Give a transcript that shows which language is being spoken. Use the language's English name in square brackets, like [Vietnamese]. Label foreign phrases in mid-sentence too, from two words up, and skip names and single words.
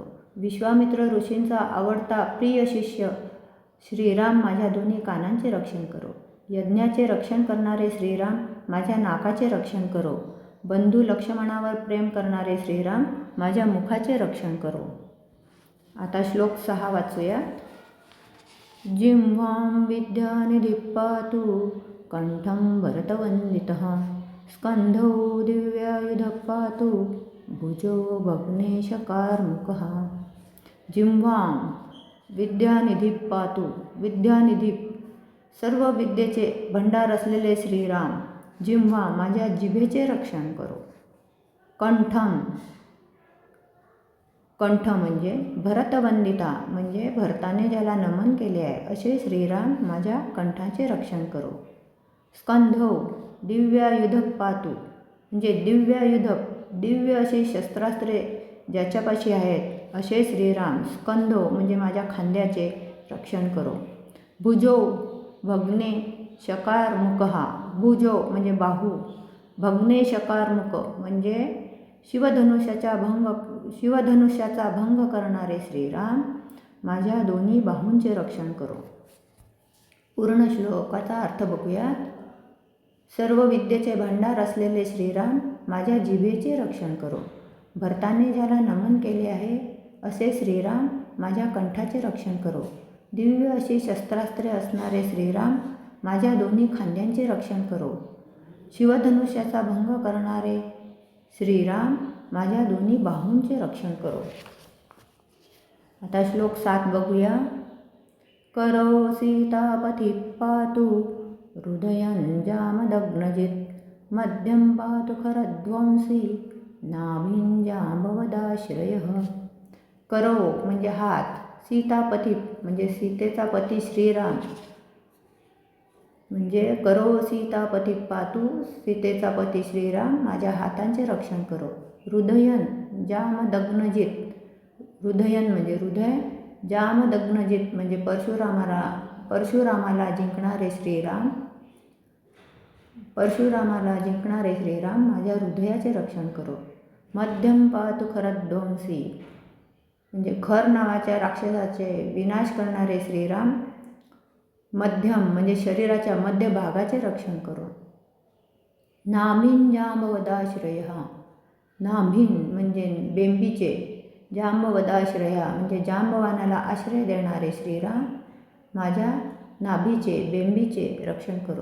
[Marathi] विश्वामित्र ऋषींचा आवडता प्रिय शिष्य श्रीराम माझ्या दोन्ही कानांचे रक्षण करो. यज्ञाचे रक्षण करणारे श्रीराम माझ्या नाकाचे रक्षण करो. बंधू लक्ष्मणावर प्रेम करणारे श्रीराम माझ्या मुखाचे रक्षण करो. आता श्लोक 6 वाचूया. [Sanskrit] जिह्वां विद्यानिधिः पातु कंठं भरतवन्दितः स्कंधौ दिव्यायुधः पातु भुजो भग्नेशकार्मुकः. जिह्वां विद्यानिधी पातु. [Marathi] विद्यानिधी सर्व विद्येचे भंडार असलेले श्रीराम जिह्वा माझ्या जिभेचे रक्षण करो. [Sanskrit] कंठम. [Marathi] कंठ म्हणजे भरतवंदिता म्हणजे भरताने ज्याला नमन केले आहे असे श्रीराम माझ्या कंठाचे रक्षण करो. [Sanskrit] स्कंधौ दिव्यायुध पातु [Marathi] म्हणजे दिव्यायुध दिव्य अशी शस्त्रास्त्रे ज्याच्यापाशी आहेत असे श्रीराम स्कंधो म्हणजे माझ्या खांद्याचे रक्षण करो. [Sanskrit] भुजो भग्ने शकारमुकहा. [Marathi] भुजो म्हणजे बाहू. [Sanskrit] भग्ने शकारमुक [Marathi] म्हणजे शिवधनुष्याचा भंग करणारे श्रीराम माझ्या दोन्ही बाहूंचे रक्षण करो. पूर्ण श्लोकाचा अर्थ बघूया. सर्व विद्येचे भांडार असलेले श्रीराम माझ्या जिभेचे रक्षण करो. भरताने ज्याला नमन केले आहे असे श्रीराम माझ्या कंठाचे रक्षण करो. दिव्य अशी शस्त्रास्त्रे असणारे श्रीराम माझ्या दोन्ही खांद्यांचे रक्षण करो. शिवधनुष्याचा भंग करणारे श्रीराम माझ्या दोन्ही बाहूंचे रक्षण करो. आता श्लोक 7 बघूया. [Sanskrit] करो सीतापती पातु हृदयं जामदग्नजित् मध्यं पातु खरध्वंसी नाभिं जांबवदाश्रयः. [Marathi] करो म्हणजे हात. सीतापती म्हणजे सीतेचा पती श्रीराम म्हणजे [Sanskrit] करो सीतापती पातू, [Marathi] सीतेचा पती श्रीराम माझ्या हातांचे रक्षण करो. [Sanskrit] हृदयन जामदग्नजित, [Marathi] हृदयन म्हणजे हृदय, जामदग्नजित म्हणजे परशुरामाला जिंकणारे श्रीराम, परशुरामाला जिंकणारे श्रीराम माझ्या हृदयाचे रक्षण करो. [Sanskrit] मध्यम पातु खरध्वंसी [Marathi] म्हणजे खर नावाच्या राक्षसाचे विनाश करणारे श्रीराम मध्यम म्हणजे शरीराच्या मध्य भागाचे रक्षण करो. [Sanskrit] नाभिन जांबवदाश्रय, [Marathi] नाभिन म्हणजे बेंबीचे, जांबवदाश्रय म्हणजे जांबवानाला आश्रय देणारे श्रीराम माझ्या नाभीचे बेंबीचे रक्षण करो.